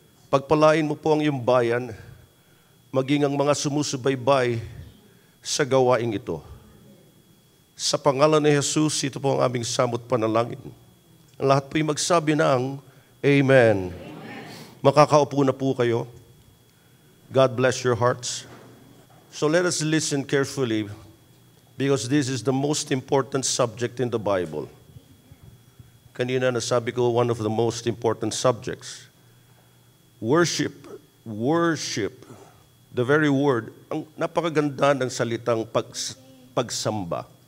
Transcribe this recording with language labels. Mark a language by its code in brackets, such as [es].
[tl] Pagpalain mo po ang iyong bayan, maging ang mga sumusubaybay sa gawaing ito. Sa pangalan ni Jesus, ito po ang aming samot panalangin. Ang lahat po'y magsabi ng Amen. Makakaupo na po kayo. [en] God bless your hearts. So let us listen carefully because this is the most important subject in the Bible. [tl] Kanina nasabi ko, [en] one of the most important subjects. Worship. Worship. The very word. [tl] Ang napakaganda ng salitang pagsamba.